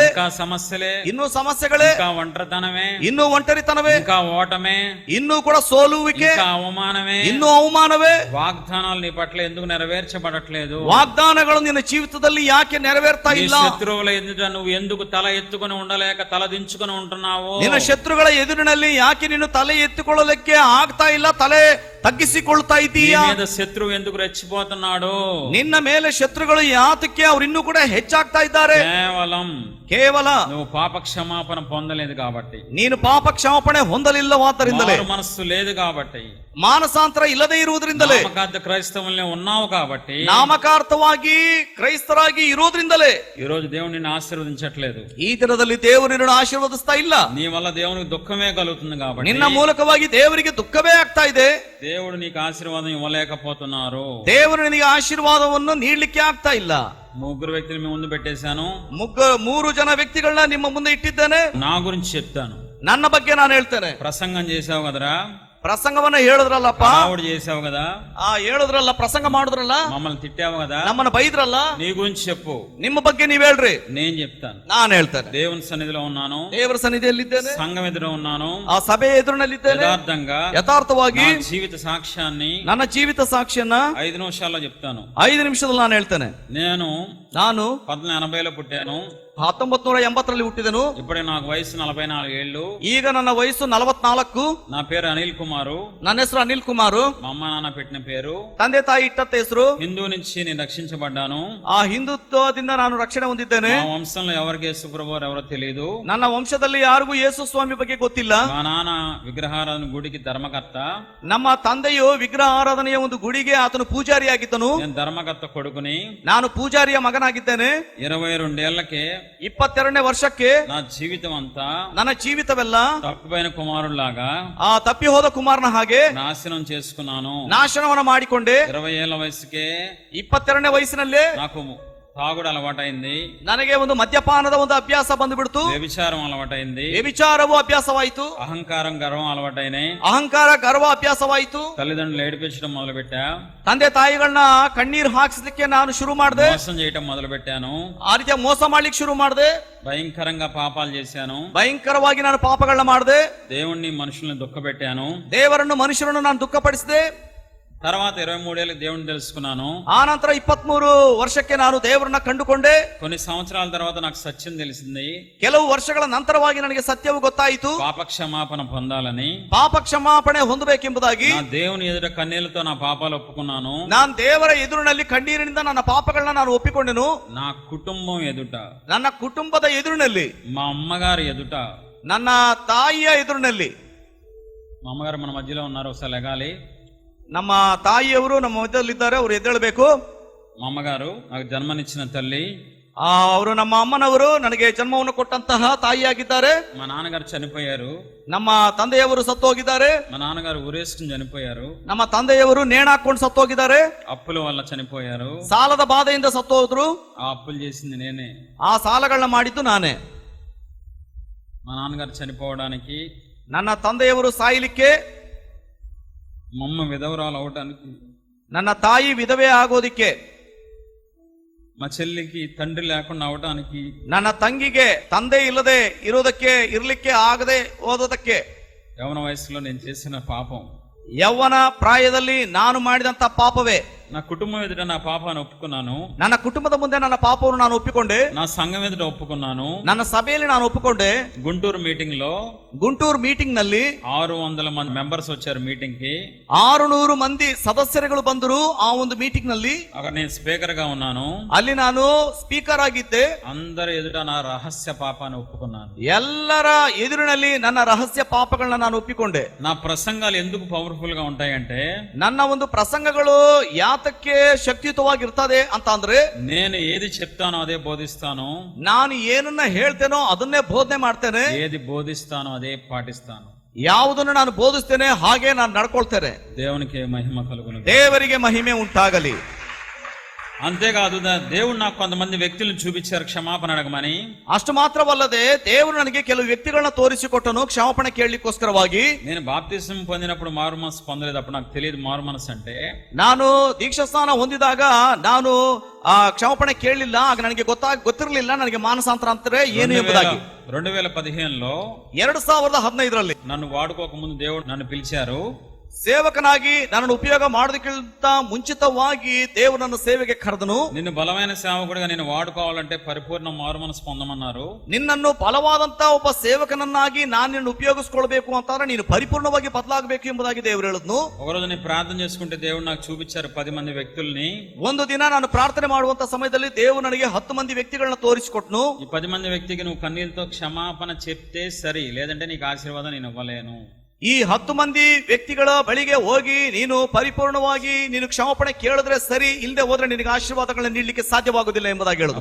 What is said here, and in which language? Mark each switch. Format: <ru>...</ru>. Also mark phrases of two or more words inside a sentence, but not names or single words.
<te>ఇంకా సమస్యలే,</te> <kn>ಇನ್ನು ಸಮಸ್ಯೆಗಳೇ,</kn> <te>ఇంకా ఒంటరితనమే,</te> <kn>ಇನ್ನು ಒಂಟರಿತನವೇ,</kn> <te>ఇంకా ఓటమే,</te> <kn>ಇನ್ನು ಕೂಡ ಸೋಲುವಿಕೆ,</kn> <te>ఇంకా అవమానమే,</te> <kn>ಇನ್ನು ಅವಮಾನವೇ.</kn> <te>వాగ్దానాలు నీ పట్ల ఎందుకు నెరవేర్చబడట్లేదు?</te> <kn>ವಾಗ್ದಾನಗಳು ನಿನ್ನ ಜೀವಿತದಲ್ಲಿ ಯಾಕೆ ನೆರವೇರ್ತಾ</kn> <te>నీ</te> <kn>ಇಲ್ಲ?</kn> <te>శత్రువుల ఎదుట నువ్వు ఎందుకు తల ఎత్తుకొని ఉండలేక తల దించుకొని ఉంటున్నావు?</te> <kn>ನಿನ್ನ ಶತ್ರುಗಳ ಎದುರಿನಲ್ಲಿ ಯಾಕೆ ನೀನು ತಲೆ ಎತ್ತಿಕೊಳ್ಳಲಿಕ್ಕೆ ಆಗ್ತಾ ಇಲ್ಲ? ತಲೆ ತಗ್ಗಿಸಿಕೊಳ್ತಾ</kn> <te>నీ</te> <kn>ಇದ್ದೀಯಾ?</kn> <te>మీద శత్రువు ఎందుకు రెచ్చిపోతున్నాడు?</te> <kn>ನಿನ್ನ ಮೇಲೆ ಶತ್ರುಗಳು ಯಾತಕ್ಕೆ ಅವ್ರು ಇನ್ನೂ ಕೂಡ ಹೆಚ್ಚಾಗ್ತಾ ಇದ್ದಾರೆ? ಕೇವಲ</kn> <te>నువ్వు పాప క్షమాపణ పొందలేదు కాబట్టి,</te> <kn>ನೀನು ಪಾಪ ಕ್ಷಮಾಪಣೆ ಹೊಂದಲಿಲ್ಲವಾದ್ದರಿಂದಲೇ,</kn> <te>మారు మనస్సు లేదు కాబట్టి,</te> <kn>ಮಾನಸಾಂತರ ಇಲ್ಲದೆ ಇರುವುದರಿಂದಲೇ,</kn> <te>నామకార్థ క్రైస్తవులనే ఉన్నావు కాబట్టి,</te> <kn>ನಾಮಕಾರ್ಥವಾಗಿ ಕ್ರೈಸ್ತರಾಗಿ ಇರುವುದರಿಂದಲೇ</kn> <te>ఈ రోజు దేవుడు నిన్ను ఆశీర్వదించట్లేదు.</te> <kn>ಈ ದಿನದಲ್ಲಿ ದೇವರು ನಿನ್ನನ್ನು ಆಶೀರ್ವದಿಸ್ತಾ ಇಲ್ಲ.</kn> <te>నీ వల్ల దేవునికి దుఃఖమే కలుగుతుంది కాబట్టి,</te> <kn>ನಿನ್ನ ಮೂಲಕವಾಗಿ ದೇವರಿಗೆ ದುಃಖವೇ ಆಗ್ತಾ ಇದೆ.</kn> <te>దేవుడు నీకు ఆశీర్వాదం ఇవ్వలేకపోతున్నారు.</te> <kn>ದೇವರು ನಿನಗೆ ಆಶೀರ್ವಾದವನ್ನು ನೀಡಲಿಕ್ಕೆ ಆಗ್ತಾ ಇಲ್ಲ.</kn> <te>ముగ్గురు వ్యక్తులు మీ ముందు పెట్టేశాను.</te> <kn>ಮೂರು ಜನ ವ್ಯಕ್ತಿಗಳನ್ನ ನಿಮ್ಮ ಮುಂದೆ ಇಟ್ಟಿದ್ದೇನೆ.</kn> <te>నా గురించి చెప్తాను.</te> <kn>ನನ್ನ ಬಗ್ಗೆ ನಾನು ಹೇಳ್ತೇನೆ.</kn> <te>ప్రసంగం చేసావు కదరా,</te> <kn>ಪ್ರಸಂಗವನ್ನ ಹೇಳಿದ್ರಲ್ಲಪ್ಪ,</kn> <te>ఆవిడ చేసావు కదా,</te> <kn>ಹೇಳಿದ್ರಲ್ಲ, ಪ್ರಸಂಗ ಮಾಡಿದ್ರಲ್ಲ,</kn> <te>మమ్మల్ని తిట్టావు కదా,</te> <kn>ನಮ್ಮನ್ನ ಬೈದ್ರಲ್ಲ,</kn> <te>నీ గురించి చెప్పు.</te> <kn>ನಿಮ್ಮ ಬಗ್ಗೆ ನೀವ್ ಹೇಳ್ರಿ,</kn> <te>నేను చెప్తాను.</te> <kn>ನಾನು ಹೇಳ್ತೇನೆ.</kn> <te>దేవుని సన్నిధిలో ఉన్నాను,</te> <kn>ದೇವರ ಸನ್ನಿಧಿಯಲ್ಲಿದ್ದೇನೆ,</kn> <te>సంఘం ఎదురు ఉన్నాను,</te> <kn>ಆ ಸಭೆ ಎದುರಿನಲ್ಲಿದ್ದೇನೆ. ಯಥಾರ್ಥವಾಗಿ</kn> <te>నా జీవిత సాక్ష్యాన్ని</te> <kn>ನನ್ನ ಜೀವಿತ ಸಾಕ್ಷಿಯನ್ನ</kn> <te>5 నిమిషాల్లో చెప్తాను.</te> <kn>5 ನಿಮಿಷದಲ್ಲಿ ನಾನು ಹೇಳ್ತೇನೆ.</kn> <te>నేను</te> <kn>ನಾನು</kn> <te>1980లో పుట్టాను.</te> <kn>1980 ಹುಟ್ಟಿದನು.</kn> <te>ఇప్పుడే నాకు వయసు 44 ఏళ్ళు.</te> <kn>ಈಗ ನನ್ನ ವಯಸ್ಸು 44.</kn> <te>నా పేరు అనిల్ కుమారు.</te> <kn>ನನ್ನ ಹೆಸರು ಅನಿಲ್ ಕುಮಾರ್.</kn> <te>మా అమ్మ నాన్న పెట్టిన పేరు.</te> <kn>ತಂದೆ ತಾಯಿ ಇಟ್ಟಂತ ಹೆಸರು.</kn> <te>హిందూ నుంచి నేను రక్షించబడ్డాను.</te> <kn>ಆ ಹಿಂದುತ್ವದಿಂದ ನಾನು ರಕ್ಷಣೆ ಹೊಂದಿದ್ದೇನೆ.</kn> <te>మా వంశంలో ఎవరికి యేసు ప్రభువారు ఎవరో తెలియదు.</te> <kn>ನನ್ನ ವಂಶದಲ್ಲಿ ಯಾರಿಗೂ ಯೇಸು ಸ್ವಾಮಿ ಬಗ್ಗೆ ಗೊತ್ತಿಲ್ಲ.</kn> <te>మా నాన్న విగ్రహారాధన గుడికి ధర్మకర్త.</te> <kn>ನಮ್ಮ ತಂದೆಯು ವಿಗ್ರಹ ಆರಾಧನೆಯ ಒಂದು ಗುಡಿಗೆ ಆತನು ಪೂಜಾರಿಯಾಗಿದ್ದನು.</kn> <te>నేను ధర్మకర్త కొడుకుని.</te> <kn>ನಾನು ಪೂಜಾರಿಯ ಮಗನಾಗಿದ್ದೇನೆ.</kn> <te>22 ఏళ్లకే</te> <kn>22ನೇ ವರ್ಷಕ್ಕೆ</kn> <te>నా జీవితం అంతా</te> <kn>ನನ್ನ ಜೀವಿತವೆಲ್ಲ</kn> <te>తప్పిపోయిన కుమారుల్లాగా</te> <kn>ಆ ತಪ್ಪಿ ಹೋದ ಕುಮಾರನ ಹಾಗೆ</kn> <te>నాశనం చేసుకున్నాను.</te> <kn>ನಾಶನವನ್ನ ಮಾಡಿಕೊಂಡೆ.</kn> <te>20 ఏళ్ల వయసుకే</te> <kn>22ನೇ ವಯಸ್ಸಿನಲ್ಲಿ</kn> <te>నాకు తాగుడు అలవాటైంది.</te> <kn>ನನಗೆ ಒಂದು ಮದ್ಯಪಾನದ ಒಂದು ಅಭ್ಯಾಸ ಬಂದುಬಿಡ್ತು.</kn> <te>వ్యభిచారం అలవాటైంది.</te> <kn>ವ್ಯಭಿಚಾರವು ಅಭ್ಯಾಸವಾಯಿತು.</kn> <te>అహంకారం గర్వం అలవాటైనాయి.</te> <kn>ಅಹಂಕಾರ ಗರ್ವ ಅಭ್ಯಾಸವಾಯಿತು.</kn> <te>తల్లిదండ్రులు ఏడిపించడం మొదలు పెట్టా.</te> <kn>ತಂದೆ ತಾಯಿಗಳನ್ನ ಕಣ್ಣೀರು ಹಾಕಿಸ್ಲಿಕ್ಕೆ ನಾನು ಶುರು ಮಾಡಿದೆ.</kn> <te>మోసం చేయటం మొదలు పెట్టాను.</te> <kn>ಆ ರೀತಿಯ ಮೋಸ ಮಾಡ್ಲಿಕ್ಕೆ ಶುರು ಮಾಡಿದೆ.</kn> <te>భయంకరంగా పాపాలు చేశాను.</te> <kn>ಭಯಂಕರವಾಗಿ ನಾನು ಪಾಪಗಳನ್ನ ಮಾಡಿದೆ.</kn> <te>దేవుణ్ణి మనుషుల్ని దుఃఖపెట్టాను.</te> <kn>ದೇವರನ್ನು ಮನುಷ್ಯರನ್ನು ನಾನು ದುಃಖಪಡಿಸಿದೆ.</kn> <te>తర్వాత 23 ఏళ్ళకి దేవుణ్ణి తెలుసుకున్నాను.</te> <kn>ಆ ನಂತರ 23 ವರ್ಷಕ್ಕೆ ನಾನು ದೇವರನ್ನ ಕಂಡುಕೊಂಡೆ.</kn> <te>కొన్ని సంవత్సరాల తర్వాత నాకు సత్యం తెలిసింది.</te> <kn>ಕೆಲವು ವರ್ಷಗಳ ನಂತರವಾಗಿ ನನಗೆ ಸತ್ಯವು ಗೊತ್ತಾಯಿತು.</kn> <te>పాప క్షమాపణ పొందాలని,</te> <kn>ಪಾಪ ಕ್ಷಮಾಪಣೆ ಹೊಂದಬೇಕೆಂಬುದಾಗಿ</kn> <te>నా దేవుని ఎదుట కన్నీళ్లతో నా పాపాలు ఒప్పుకున్నాను.</te> <kn>ನಾನು ದೇವರ ಎದುರಿನಲ್ಲಿ ಕಣ್ಣೀರಿನಿಂದ ನನ್ನ ಪಾಪಗಳನ್ನ ನಾನು ಒಪ್ಪಿಕೊಂಡೆನು.</kn> <te>నా కుటుంబం ఎదుట,</te> <kn>ನನ್ನ ಕುಟುಂಬದ ಎದುರಿನಲ್ಲಿ,</kn> <te>మా అమ్మగారి ఎదుట,</te> <kn>ನನ್ನ ತಾಯಿಯ ಎದುರಿನಲ್ಲಿ.</kn> <te>మా అమ్మగారు మన మధ్యలో ఉన్నారు, ఒకసారి లెగాలి.</te> <kn>ನಮ್ಮ ತಾಯಿಯವರು ನಮ್ಮ ಮಧ್ಯದಲ್ಲಿದ್ದಾರೆ, ಅವರು ಎದ್ದೇಳಬೇಕು.</kn> <te>మా అమ్మగారు నాకు జన్మనిచ్చిన తల్లి.</te> <kn>ಅವರು ನಮ್ಮ ಅಮ್ಮನವರು, ನನಗೆ ಜನ್ಮವನ್ನು ಕೊಟ್ಟಂತಹ ತಾಯಿಯಾಗಿದ್ದಾರೆ.</kn> <te>మా నాన్నగారు చనిపోయారు.</te> <kn>ನಮ್ಮ ತಂದೆಯವರು ಸತ್ತೋಗಿದ್ದಾರೆ.</kn> <te>మా నాన్నగారు ఊరేసుకుని చనిపోయారు.</te> <kn>ನಮ್ಮ ತಂದೆಯವರು ನೇಣಾಕೊಂಡು ಸತ್ತೋಗಿದ್ದಾರೆ.</kn> <te>అప్పుల వల్ల చనిపోయారు.</te> <kn>ಸಾಲದ ಬಾಧೆಯಿಂದ ಸತ್ತೋದ್ರು.</kn> <te>ఆ అప్పులు చేసింది నేనే.</te> <kn>ಆ ಸಾಲಗಳನ್ನ ಮಾಡಿದ್ದು ನಾನೇ.</kn> <te>మా నాన్నగారు చనిపోవడానికి,</te> <kn>ನನ್ನ ತಂದೆಯವರು ಸಾಯಲಿಕ್ಕೆ,</kn> <te>మా అమ్మ విధవరాలు అవడానికి,</te> <kn>ನನ್ನ ತಾಯಿ ವಿಧವೆ ಆಗೋದಿಕ್ಕೆ,</kn> <te>మా చెల్లికి తండ్రి లేకుండా అవడానికి,</te> <kn>ನನ್ನ ತಂಗಿಗೆ ತಂದೆ ಇಲ್ಲದೆ ಇರಲಿಕ್ಕೆ ಆಗದೆ ಓದೋದಕ್ಕೆ,</kn> <te>యవన వయసులో నేను చేసిన పాపం,</te> <kn>ಯೌವನ ಪ್ರಾಯದಲ್ಲಿ ನಾನು ಮಾಡಿದಂತ ಪಾಪವೇ.</kn> <te>నా కుటుంబం ఎదుట నా పాపాన్ని ఒప్పుకున్నాను.</te> <kn>ನನ್ನ ಕುಟುಂಬದ ಮುಂದೆ ನನ್ನ ಪಾಪವನ್ನು ನಾನು ಒಪ್ಪಿಕೊಂಡೆ.</kn> <te>నా సంఘం ఎదుట ఒప్పుకున్నాను.</te> <kn>ನನ್ನ ಸಭೆಯಲ್ಲಿ ನಾನು ಒಪ್ಪಿಕೊಂಡೆ.</kn> <te>గుంటూరు మీటింగ్ లో,</te> <kn>ಗುಂಟೂರು ಮೀಟಿಂಗ್ ನಲ್ಲಿ</kn> <te>600 మంది మెంబర్స్ వచ్చారు మీటింగ్ కి.</te> <kn>600 ಮಂದಿ ಸದಸ್ಯರುಗಳು ಬಂದರು ಆ ಒಂದು ಮೀಟಿಂಗ್ ನಲ್ಲಿ.</kn> <te>అక్కడ నేను స్పీకర్ గా ఉన్నాను.</te> <kn>ಅಲ್ಲಿ ನಾನು ಸ್ಪೀಕರ್ ಆಗಿದ್ದೆ.</kn> <te>అందరి ఎదుట నా రహస్య పాపాన్ని ఒప్పుకున్నాను.</te> <kn>ಎಲ್ಲರ ಎದುರಿನಲ್ಲಿ ನನ್ನ ರಹಸ್ಯ ಪಾಪಗಳನ್ನ ನಾನು ಒಪ್ಪಿಕೊಂಡೆ.</kn> <te>నా ప్రసంగాలు ఎందుకు పవర్ఫుల్ గా ఉంటాయంటే,</te> <kn>ನನ್ನ ಒಂದು ಪ್ರಸಂಗಗಳು ಯಾತಕ್ಕೆ ಶಕ್ತಿಯುತವಾಗಿರ್ತದೆ ಅಂತ ಅಂದ್ರೆ,</kn> <te>నేను ఏది చెప్తానో అదే బోధిస్తాను.</te> <kn>ನಾನು ಏನನ್ನ ಹೇಳ್ತೇನೋ ಅದನ್ನೇ ಬೋಧನೆ ಮಾಡ್ತೇನೆ.</kn> <te>ఏది బోధిస్తానో అదే పాటిస్తాను.</te> <kn>ಯಾವುದನ್ನು ನಾನು ಬೋಧಿಸ್ತೇನೆ ಹಾಗೆ ನಾನು ನಡ್ಕೊಳ್ತೇನೆ.</kn> <te>దేవునికి మహిమ కలుగును.</te> <kn>ದೇವರಿಗೆ ಮಹಿಮೆ ಉಂಟಾಗಲಿ.</kn> <te>అంతేకాదు, దేవుడు నాకు కొంతమంది వ్యక్తులను చూపించారు క్షమాపణ అడగమని.</te> <kn>ಅಷ್ಟು ಮಾತ್ರವಲ್ಲದೆ ದೇವರು ನನಗೆ ಕೆಲವು ವ್ಯಕ್ತಿಗಳನ್ನ ತೋರಿಸಿಕೊಟ್ಟನು ಕ್ಷಮಾಪಣೆ ಕೇಳಲಿಕ್ಕೋಸ್ಕರವಾಗಿ.</kn> <te>నేను బాప్తిసం పొందినప్పుడు మారు మనసు పొందలేదు. అప్పుడు నాకు తెలియదు మారు మనసు అంటే.</te> <kn>ನಾನು ದೀಕ್ಷಾಸ್ನಾನ ಹೊಂದಿದಾಗ ನಾನು ಆ ಕ್ಷಮಾಪಣೆ ಕೇಳಲಿಲ್ಲ. ಆಗ ನನಗೆ ಗೊತ್ತಿರಲಿಲ್ಲ ನನಗೆ ಮಾನಸಾಂತರ ಅಂತಾರೆ ಏನು ಎಂಬುದಾಗಿ.</kn> <te>2015లో</te> <kn>2015ರಲ್ಲಿ</kn> <te>నన్ను వాడుకోక ముందు దేవుడు నన్ను పిలిచారు.</te> <kn>ಸೇವಕನಾಗಿ ನನ್ನನ್ನು ಉಪಯೋಗ ಮಾಡೋದಕ್ಕಿಂತ ಮುಂಚಿತವಾಗಿ ದೇವರು ನನ್ನ ಸೇವೆಗೆ ಕರೆದನು.</kn> <te>నిన్ను బలమైన సేవకుడిగా నేను వాడుకోవాలంటే పరిపూర్ణ మారు మనసు పొందమన్నారు.</te> <kn>ನಿನ್ನನ್ನು ಬಲವಾದಂತ ಒಬ್ಬ ಸೇವಕನನ್ನಾಗಿ ನಾನು ನಿನ್ನ ಉಪಯೋಗಿಸ್ಕೊಳ್ಬೇಕು ಅಂತಂದ್ರೆ ನೀನು ಪರಿಪೂರ್ಣವಾಗಿ ಬದಲಾಗಬೇಕು ಎಂಬುದಾಗಿ ದೇವರು ಹೇಳಿದ್ನು.</kn> <te>ఒకరోజు నేను ప్రార్థన చేసుకుంటే దేవుడు నాకు చూపించారు 10 మంది వ్యక్తుల్ని.</te> <kn>ಒಂದು ದಿನ ನಾನು ಪ್ರಾರ್ಥನೆ ಮಾಡುವಂತ ಸಮಯದಲ್ಲಿ ದೇವರು ನನಗೆ 10 ಮಂದಿ ವ್ಯಕ್ತಿಗಳನ್ನ ತೋರಿಸಿಕೊಟ್ನು.</kn> <te>ఈ 10 మంది వ్యక్తికి నువ్వు కన్నీళ్ళతో క్షమాపణ చెప్తే సరి, లేదంటే నీకు ఆశీర్వాదం నేను ఇవ్వలేను.</te> <kn>ಈ 10 ಮಂದಿ ವ್ಯಕ್ತಿಗಳ ಬಳಿಗೆ ಹೋಗಿ ನೀನು ಪರಿಪೂರ್ಣವಾಗಿ ನೀನು ಕ್ಷಮಾಪಣೆ ಕೇಳಿದ್ರೆ ಸರಿ, ಇಲ್ಲದೆ ಹೋದ್ರೆ ನಿನಗೆ ಆಶೀರ್ವಾದಗಳನ್ನ ನೀಡಲಿಕ್ಕೆ ಸಾಧ್ಯವಾಗುವುದಿಲ್ಲ ಎಂಬುದಾಗಿ ಹೇಳಿದ್ರು.</kn>